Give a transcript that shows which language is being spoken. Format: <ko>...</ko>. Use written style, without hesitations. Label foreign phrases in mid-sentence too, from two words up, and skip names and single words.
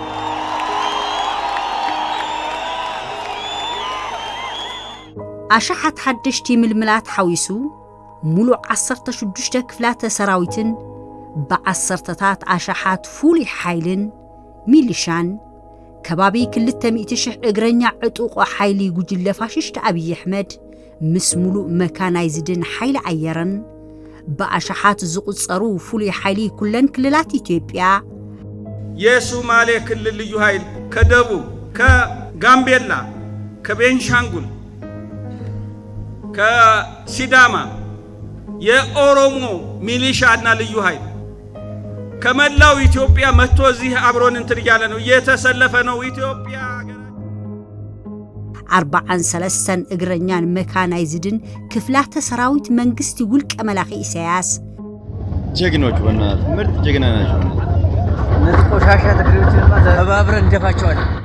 <ti>ኣሽሓት ሓደሽቲ ምልምላት ሓዊሱ ሙሉእ 16 ክፍላተ ሰራዊትን ብዓሰርተታት ኣሽሓት ፍሉይ ሓይልን ሚሊሻን ከባቢ 200,000 እግረኛ ዕጡቕ ሓይሊ ጉጅለ ፋሽስት ኣብይ ኣሕመድ ምስ ሙሉእ መካናይዝድን ሓይሊ ኣየርን በአሻሓት ዝቁጸሩ ፍሉይ ሓይሊ ኩለን ክልላት ኢትዮጵያ</ti> <am>የሶማሌ ክልል ልዩ ኃይል ከደቡብ ከጋምቤላ ከቤንሻንጉል ከሲዳማ የኦሮሞ ሚሊሻና ልዩ ኃይል ከመላው ኢትዮጵያ መጥቶ እዚህ አብሮን እንትን ያለ ነው የተሰለፈ ነው። ኢትዮጵያ</am> <ti>43 እግረኛን መካናይዝድን ክፍላተ ሰራዊት መንግስት ውልቀ መላኺ ኢሳያስ</ti> <am>ጀግኖች በእናት ምርጥ ጀግና ናቸው። እነዚህ ቆሻሻ ትግሬዎችንማ ተባብረን እንደፋቸዋለን።</am>